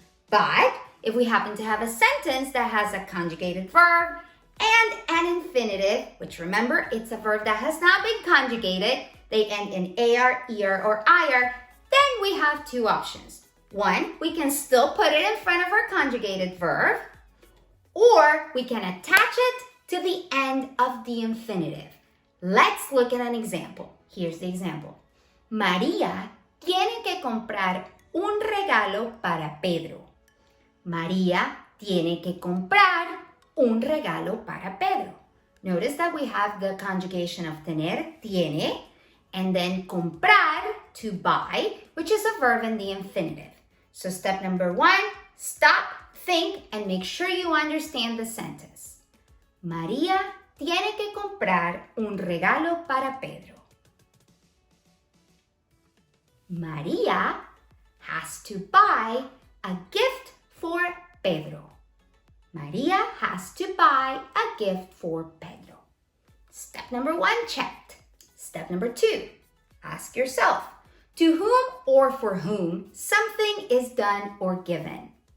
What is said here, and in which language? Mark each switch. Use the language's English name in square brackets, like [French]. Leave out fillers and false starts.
[English] But if we happen to have a sentence that has a conjugated verb and an infinitive, which remember, it's a verb that has not been conjugated, they end in AR, ER, or IR, then we have 2 options. 1, we can still put it in front of our conjugated verb, or we can attach it to the end of the infinitive. Let's look at an example. Here's the example. [Spanish] María tiene que comprar un regalo para Pedro. María tiene que comprar un regalo para Pedro. [English] Notice that we have the conjugation of tener, tiene, and then comprar, to buy, which is a verb in the infinitive. So step number 1, stop, think, and make sure you understand the sentence. [Spanish] María tiene que comprar un regalo para Pedro. [English] María has to buy a gift for Pedro. María has to buy a gift for Pedro. Step number 1 checked. Step number 2, ask yourself, to whom or for whom something is done or given.